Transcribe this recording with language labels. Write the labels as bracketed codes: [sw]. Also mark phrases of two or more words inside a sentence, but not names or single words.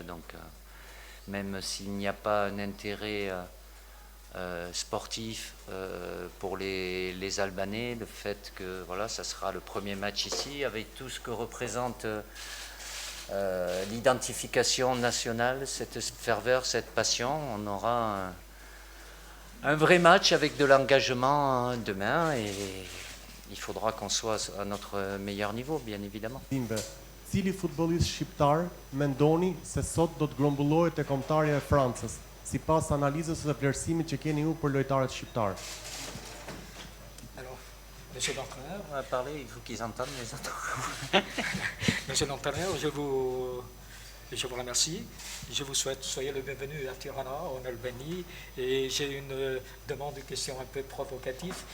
[fr] Donc, même s'il n'y a pas un intérêt sportif pour les Albanais, le fait que voilà, ça sera le premier match ici, avec tout ce que représente l'identification nationale, cette ferveur, cette passion, on aura un vrai match avec de l'engagement demain et il faudra qu'on soit à notre meilleur niveau, bien évidemment. [sq] Cili futbollist shqiptar mendoni se sot do të grumbullohet e kombëtarja e Francës, sipas analizës dhe vlerësimit që keni ju për lojtarët shqiptar? [fr] Alors, monsieur l'entraîneur, on va parler, il faut qu'ils entendent les autres. Monsieur l'entraîneur, je vous remercie. Je vous souhaite, soyez le bienvenu à Tirana, en Albanie. Et j'ai une demande, une question un peu provocative.